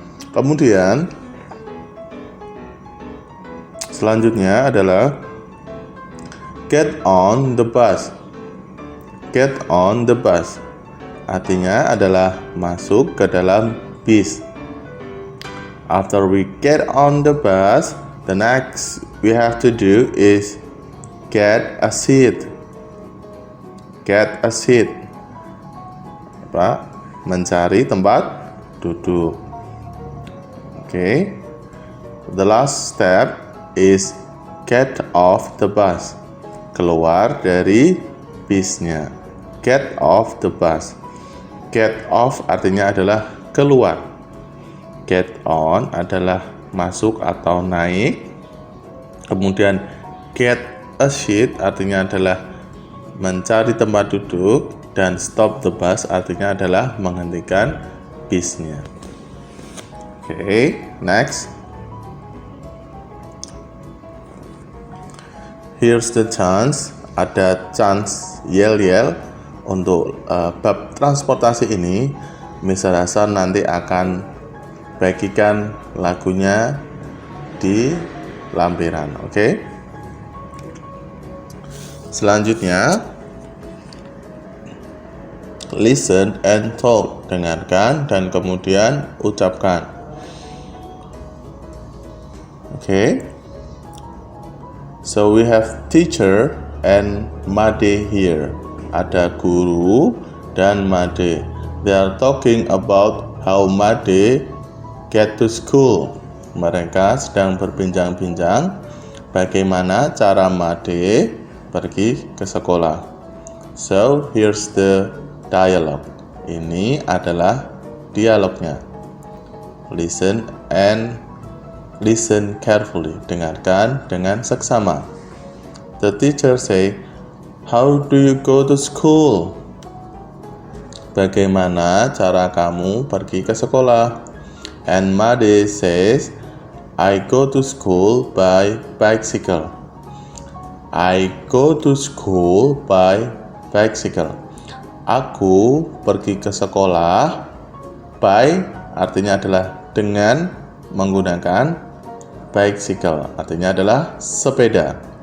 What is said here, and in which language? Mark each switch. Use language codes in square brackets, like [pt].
[id] Kemudian selanjutnya adalah [en] get on the bus. Get on the bus [id] artinya adalah masuk ke dalam bis. [en] After we get on the bus, the next we have to do is get a seat. Get a seat. [id] Mencari tempat duduk. Okay. [en] The last step is get off the bus. [id] Keluar dari bisnya. [en] Get off the bus. Get off [id] artinya adalah keluar. [en] Get on [id] adalah masuk atau naik. Kemudian [en] get a seat [id] artinya adalah mencari tempat duduk. Dan [en] stop the bus [id] artinya adalah menghentikan bisnya. [en] Okay, next. Here's the chance. [id] Ada chance yel-yel untuk bab transportasi ini. Mr. Hasan nanti akan bagikan lagunya di lampiran. Okay. Selanjutnya, [en] listen and talk. [id] Dengarkan dan kemudian ucapkan. [en] Okay. So we have teacher and Made here. [id] Ada guru dan Made. [en] They are talking about how Made get to school. [id] Mereka sedang berbincang-bincang bagaimana cara Made pergi ke sekolah. [en] So here's the dialogue. [id] Ini adalah dialognya. [en] Listen and listen carefully. [id] Dengarkan dengan seksama. [en] The teacher say, "How do you go to school?" [id] bagaimana cara kamu pergi ke sekolah? [en] And Made says, I go to school by bicycle. I go to school by bicycle. [id] Aku pergi ke sekolah by artinya adalah dengan menggunakan bicycle, artinya adalah sepeda.